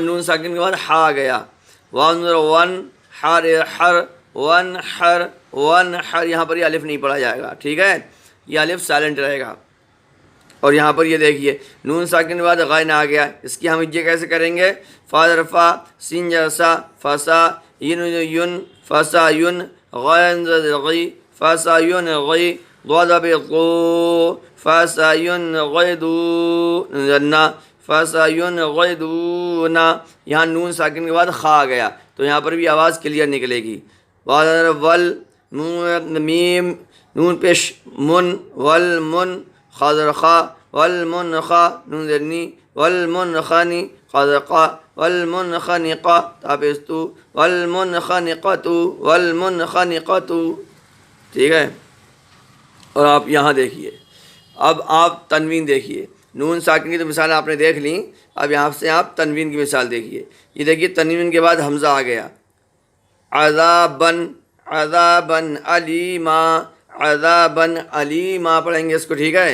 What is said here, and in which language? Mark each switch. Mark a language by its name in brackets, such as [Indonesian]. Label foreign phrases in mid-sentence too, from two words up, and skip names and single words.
[Urdu] نون ساکن کے بعد ہا آ گیا، [Arabic] ون، حر، ون حر، [Urdu] یہاں پر یہ الف نہیں پڑھا جائے گا، ٹھیک ہے، یہ الف سائلنٹ رہے گا، اور یہاں پر یہ دیکھیے نون ساکن کے بعد غین آ گیا، اس کی ہم ہجے کیسے کریں گے؟ [Arabic] فا رفا، سین جسا، فسا، ین، فسا ین، غین غی، فسا ین غی، ضاد بقو، فسا ین غیدو، ننا، فسا ین غیدونا، [Urdu] یہاں نون ساکن کے بعد خا آ گیا، تو یہاں پر بھی آواز کلیئر نکلے گی، [Arabic] ول، میم، نون پیش من، ول من، خاضر خا، ول من خا، نون ذرنی، ول من خانی، خاضر قا، ول من خنقا، تابستو، ول من خنقتو، ول من خنقتو، [Urdu] ٹھیک ہے، اور آپ یہاں دیکھیے، اب آپ تنوین دیکھیے، نون ساکن کی تو مثال آپ نے دیکھ لیں، اب یہاں سے آپ تنوین کی مثال دیکھیے. یہ دیکھیے تنوین کے بعد حمزہ آ گیا. [Arabic] عذابن، عذابن علیما، عذابن علیما [Urdu] پڑھیں گے اس کو، ٹھیک ہے.